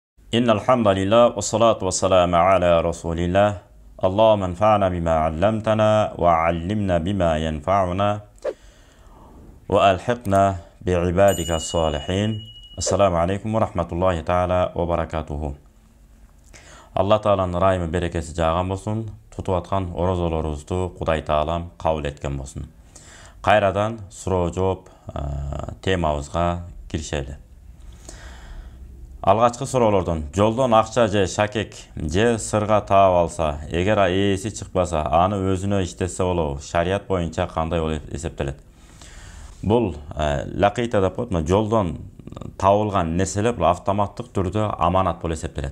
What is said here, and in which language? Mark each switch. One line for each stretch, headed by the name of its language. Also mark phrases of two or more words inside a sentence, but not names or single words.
Arabic: إن الحمد لله والصلاة والسلام على رسول الله اللهم انفعنا بما علمتنا وعلمنا بما ينفعنا وألحقنا بعبادك الصالحين السلام عليكم ورحمة الله تعالى وبركاته
Kyrgyz: Аллах Тааланын рахими берекеси жаган болсун, тутуп аткан орозолорубузду Кудай Таалам кабыл эткен болсун. Кайрадан суроо жооп темабызга киришели. Алгачкы суроолордон жолдон акча же шакек же сырга таап алса, эгер ээси чыкпаса, аны өзүнө иштетсе болобу? Шарият боюнча кандай болуп эсептелет? Бул лакыйта деп коет, жолдон табылган нерселер бул автоматтык түрдө аманат болуп эсептелет.